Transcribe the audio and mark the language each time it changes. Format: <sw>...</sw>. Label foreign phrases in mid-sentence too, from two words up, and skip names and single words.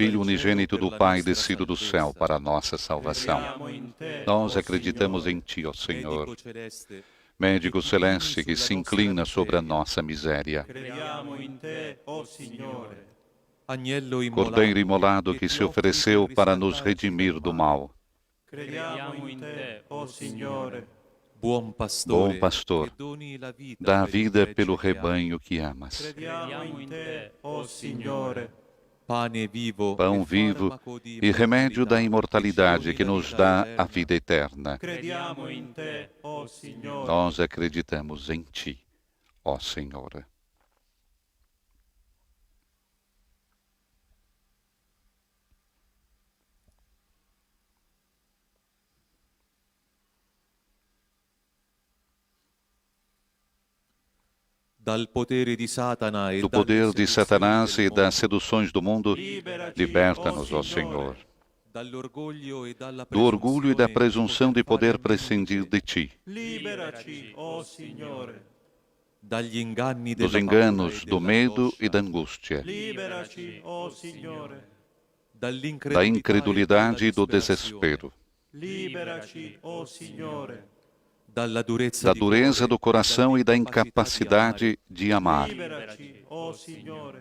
<pt>Filho</pt> <it>cielo</it> <pt>unigênito</pt> <it>per</it> <pt>do</pt> <it>la</it> <pt>Pai,</pt> <it>nostra</it> <pt>descido do</pt> <it>salvezza,</it> <pt>céu para a nossa salvação.</pt> <it>Crediamo in te,</it> <pt>Nós</pt> <it>o</it> <pt>acreditamos</pt> <it>Signore.</it> <pt>em Ti, ó Senhor,</pt> <it>Medico celeste,</it> <pt>médico</pt> <it>che ti</it> <pt>celeste</pt> <it>inclini</it> <pt>que</pt> <it>sulla</it> <pt>se</pt> <it>nostra</it> <pt>inclina sobre a</pt> <it>miseria.</it> <pt>nossa miséria.</pt> <it>Crediamo in te, o Signore. Agnello</it> <pt>Cordeiro imolado</pt> <it>che</it> <pt>que</pt> <it>ti</it> <pt>se</pt> <it>offri</it> <pt>ofereceu</pt> <it>per</it> <pt>para nos</pt> <it>riscattarci</it> <pt>redimir</pt> <it>dal</it> <pt>do</pt> <it>male.</it> <pt>mal.</pt> <it>Crediamo in te, o Signore. Buon pastore,</it> <pt>Bom pastor,</pt> <it>che doni la vita</it> <pt>dá a</pt> <it>per il</it> <pt>vida</pt> <it>gregge</it> <pt>pelo</pt> <it>che ami.</it> <pt>rebanho que amas.</pt> <it>Crediamo in te, o Signore. Pane vivo,</it> <pt>Pão</pt> <it>e</it> <pt>vivo</pt> <it>farmaco di</it> <pt>e remédio da imortalidade imortalidade que nos dá a vida eterna.</pt> <it>Crediamo in te, o Signore.</it> <pt>Nós acreditamos em Ti, ó Senhor.</pt> <it>Dal potere di Satana e</it> <pt>Do</pt> <it>dalle</it> <pt>poder de</pt> <it>seduzioni</it> <pt>Satanás</pt> <it>del</it> <pt>e das</pt> <it>mondo,</it> <pt>seduções do mundo,</pt> <it>Liberaci,</it> <pt>liberta-nos,</pt> <it>o</it> <pt>ó Senhor,</pt> <it>dall'orgoglio e dalla</it> <pt>do orgulho e da</pt> <it>presunzione</it> <pt>presunção de poder</pt> <it>fare</it> <pt>prescindir de Ti,</pt> <it>Liberaci, o Signore. dagli inganni</it> <pt>dos</pt> <it>della</it> <pt>enganos,</pt> <it>paura</it> <pt>do medo e da</pt> <it>dell'angoscia,</it> <pt>angústia,</pt> <it>Liberaci, o Signore.</it> <pt>da incredulidade e do desespero,</pt> <it>Liberaci, o Signore. dalla durezza</it> <pt>da</pt> <it>di</it> <pt>dureza</pt> <it>cuore</it> <pt>do coração e da</pt> <it>dall'incapacità</it> <pt>incapacidade de amar.</pt> <it>Liberaci, o Signore.</it>